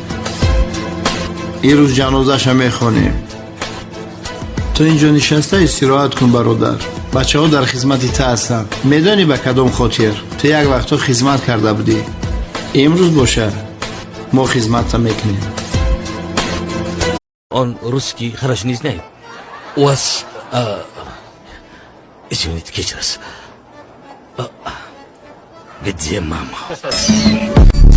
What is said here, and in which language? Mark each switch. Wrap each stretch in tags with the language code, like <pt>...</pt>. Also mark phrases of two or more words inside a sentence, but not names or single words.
<fa>این روز جنازش هم میخونیم. تو اینجا نشسته استراحت کن برادر. بچه ها در خدمت تا هستن. میدانی به کدام خاطر تو یک وقتا خدمت کرده بودی. امروز باشه ما خدمت میکنیم.</fa> <ru>Он русский хорошо не знает. У вас... извините, кечерас. Где мама?</ru>